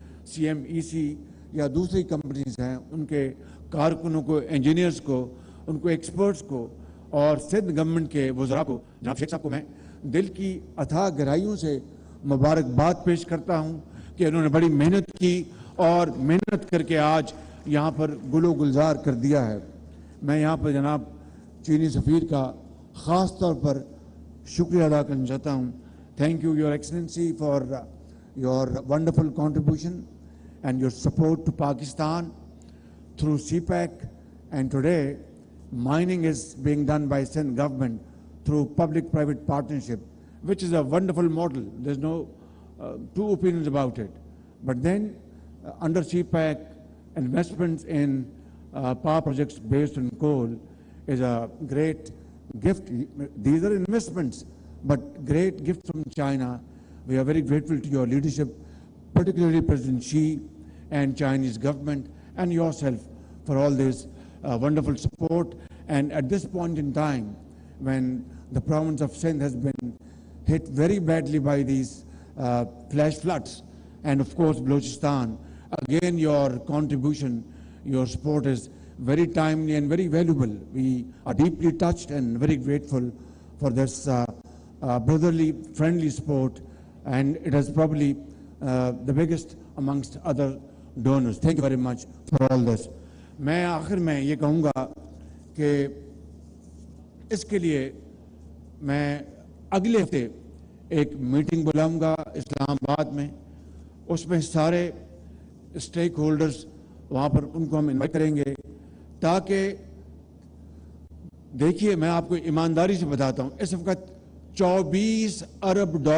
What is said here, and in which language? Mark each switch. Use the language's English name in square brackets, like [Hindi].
[Urdu] CMEC یا دوسری companies ہیں، ان کے کارکنوں کو، انجینئرز کو، ان کو ایکسپرٹس کو، اور سندھ گورنمنٹ کے وزراء کو، جناب شیخ صاحب کو میں دل کی اتھاہ گہرائیوں سے مبارکباد پیش کرتا ہوں کہ انہوں نے بڑی محنت کی اور محنت کر کے آج یہاں پر گل و گلزار کر دیا ہے۔ میں یہاں پر جناب چینی سفیر کا خاص طور پر شکریہ ادا کرنا چاہتا ہوں۔ [English] Thank you your excellency for your wonderful contribution and your support to Pakistan through CPEC, and today mining is being done by Sindh government through public-private partnership, which is a wonderful model. There's no two opinions about it. But then under CPEC, investments in power projects based on coal is a great gift. These are investments, but great gift from China. We are very grateful to your leadership, particularly President Xi and Chinese government and yourself for all this wonderful support. And at this point in time, when the province of Sindh has been hit very badly by these flash floods, and of course Balochistan, again your contribution, your support is very timely and very valuable. We are deeply touched and very grateful for this brotherly, friendly support, and it is probably the biggest amongst other donors. Thank you very much for all this. [Urdu] میں آخر میں یہ کہوں گا کہ اس کے لیے میں اگلے ہفتے ایک میٹنگ بلاؤں گا اسلام آباد میں، اس میں سارے اسٹیک ہولڈرز وہاں پر ان کو ہم انوائٹ کریں گے، تاکہ دیکھیے میں آپ کو ایمانداری سے بتاتا ہوں، اس وقت 24 ارب